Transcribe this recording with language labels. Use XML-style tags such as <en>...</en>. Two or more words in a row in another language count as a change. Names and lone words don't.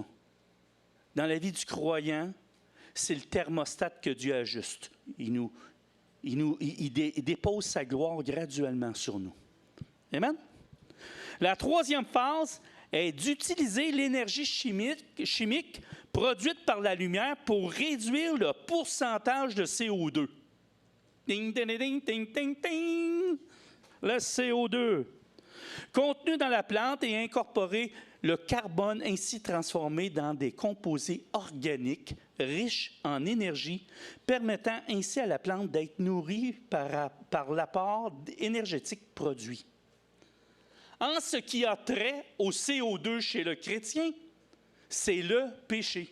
<fr>Dans la vie du croyant, c'est le thermostat que Dieu ajuste. Il dépose sa gloire graduellement sur nous. Amen? La troisième phase est d'utiliser l'énergie chimique produite par la lumière pour réduire le pourcentage de CO2. Ding, ding, ding, ding, ding, ding. Le CO2. Contenu dans la plante et incorporer le carbone ainsi transformé dans des composés organiques riches en énergie, permettant ainsi à la plante d'être nourrie par l'apport énergétique produit. En ce qui a trait au CO2 chez le chrétien, c'est le péché.</fr>